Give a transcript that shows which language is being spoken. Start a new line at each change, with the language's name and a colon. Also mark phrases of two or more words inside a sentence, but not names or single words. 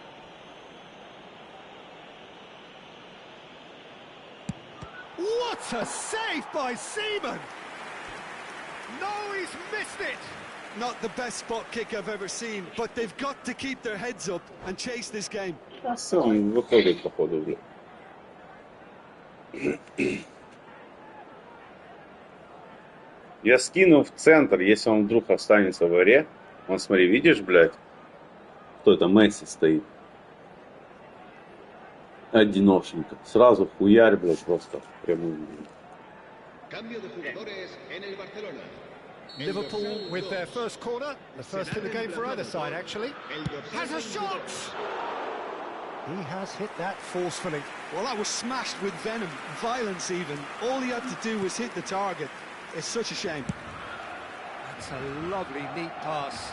English: What a save by Seaman! No, he's missed it! Not the best spot kick I've ever seen, but they've got to keep their heads up and chase this game.
Russian: Сейчас он выходит, походу, блядь. Я скину в центр, если он вдруг останется в игре. Вон, смотри, видишь, блядь? Кто это? Месси стоит. Одиночненько. Сразу хуярь, блядь, просто прямую.
Spanish: Cambio de jugadores en el Barcelona.
English: Liverpool with their first corner, the first in the game for either side, actually. Has a shot! He has hit that forcefully. Well, that was smashed with venom, violence even. All he had to do was hit the target. It's such a shame. That's a lovely, neat pass.